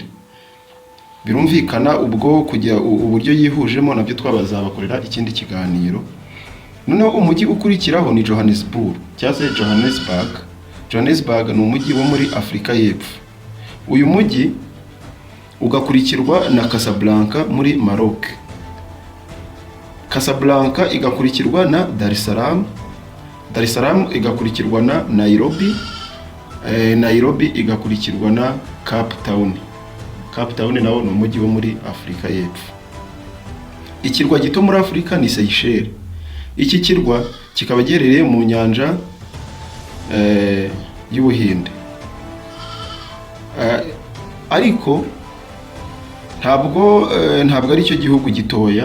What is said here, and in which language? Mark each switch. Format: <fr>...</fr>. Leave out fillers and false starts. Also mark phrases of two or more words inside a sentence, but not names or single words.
<rw>Birumvikana ubwo kujya uburyo yihujemo nabyo twabazabakorera ikindi kiganiro. Noneho umujyi ukurikiraho ni Johannesburg cyangwa se Johannesburg. Johannesburg ni umujyi wo muri Afurika y'Epfo. Uyu mujyi ugakurikirwa na Casablanca muri Maroc. Casablanca igakurikirwa na Dar es Salaam. Dar es Salaam igakurikirwa na Nairobi. Nairobi igakurikirwa na Cape Town. Cape Town nawo ni umujyi wo muri Afurika y'Epfo. Ikirwa gito muri Afurika ni Seychelles. Iki kirwa kikaba giherereye mu nyanja y'Ubuhinde. Ariko ntabwo ari cyo gihugu gitoya.</rw>